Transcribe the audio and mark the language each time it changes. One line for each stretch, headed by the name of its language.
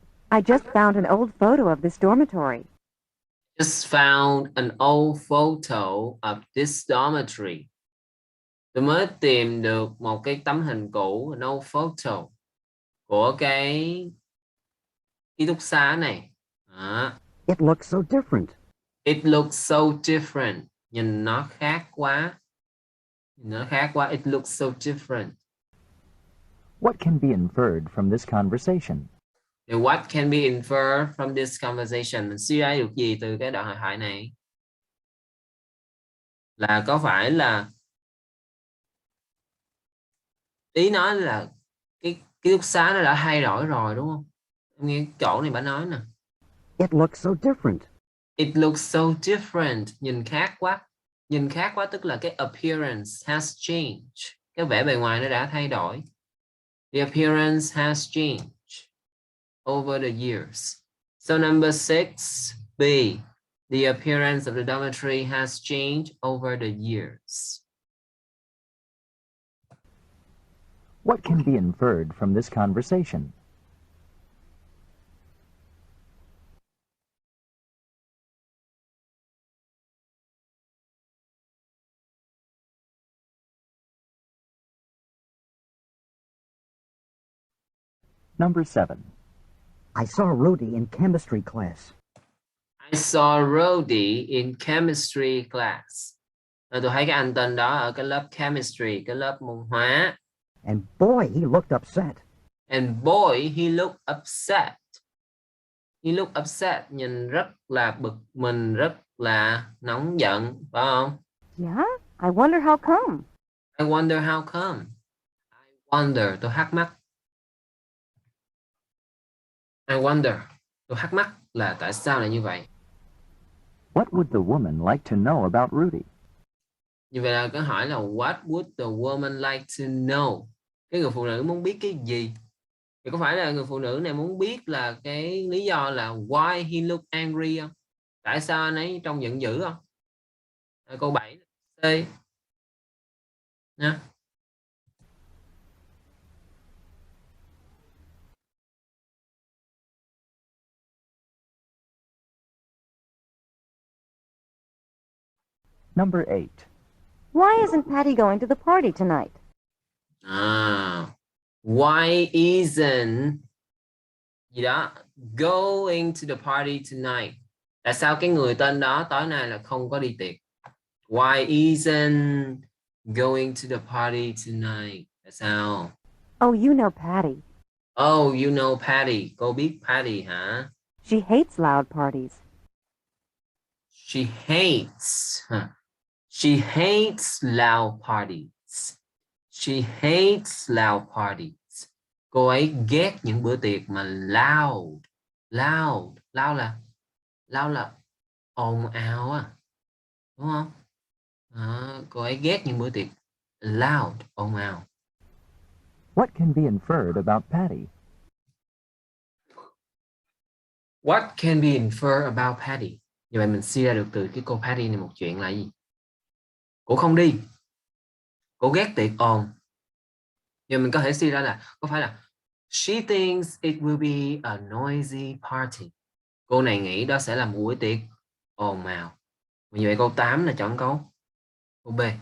English: I just found an old photo of this dormitory. Just found an old photo of this dormitory.
Vietnamese: Tôi mới tìm được một cái tấm hình cũ,
English: an old photo,
Vietnamese: của cái ký túc xá này. Đó.
English: It looks so different. It looks so different.
Vietnamese: Nhìn nó khác quá.
English: It looks so different. What can be inferred from this conversation?
Vietnamese: Thì
English: what can be inferred from this conversation?
Vietnamese: Mình suy ra được gì từ cái đoạn hội thoại này? Là có phải là ý nói là cái ký túc xá nó đã thay đổi rồi đúng không? Nghe chỗ này bà nói nè.
English: It looks so different. It looks so different.
Vietnamese: Nhìn khác quá. Nhìn khác quá tức là cái
English: appearance has changed.
Vietnamese: Cái vẻ bề ngoài nó đã thay đổi.
English: The appearance has changed over the years. So number 6, B. The appearance of the dormitory has changed over the years. What can be inferred from this conversation? Number 7. I saw Rudy in chemistry class. I saw Rudy in chemistry class.
Vietnamese: Tôi thấy cái anh tên đó ở cái lớp chemistry, cái lớp môn hóa.
English: And boy, he looked upset. And boy, he looked upset. He looked upset,
Vietnamese: nhìn rất là bực mình, rất là nóng giận, phải không?
English: Yeah? I wonder how come. I wonder how come. I wonder,
Vietnamese: tôi thắc mắc.
English: I wonder,
Vietnamese: tôi thắc mắc là tại sao lại như vậy?
English: What would the woman like to know about Rudy?
Vietnamese: Như vậy là câu hỏi là
English: what would the woman like to know?
Vietnamese: Cái người phụ nữ muốn biết cái gì? Thì có phải là người phụ nữ này muốn biết là cái lý do là
English: why he look angry
Vietnamese: không? Tại sao anh ấy trông giận dữ không? Câu 7 C nha.
English: Number 8. Why isn't Patty going to the party tonight? Why isn't gì đó going to the party tonight?
Vietnamese: Tại sao cái người tên đó tối nay là không có đi tiệc?
English: Why isn't going to the party tonight?
Vietnamese: Tại sao?
English: Oh, you know Patty. Oh, you know Patty.
Vietnamese: Cô biết Patty hả?
English: She hates loud parties. She hates. She hates loud parties. She hates loud parties.
Vietnamese: Cô ấy ghét những bữa tiệc mà loud. Loud là ồn ào á. Đúng không? Cô ấy ghét những bữa tiệc loud, ồn ào.
English: What can be inferred about Patty? What can be inferred about Patty?
Vietnamese: Như vậy mình suy ra được từ cái cô Patty này một chuyện là gì? Cô không đi. Cô ghét tiệc ồn. Giờ mình có thể suy ra là có phải là
English: she thinks it will be a noisy party.
Vietnamese: Cô này nghĩ đó sẽ là một buổi tiệc ồn ào. Như vậy câu 8 là chọn câu B.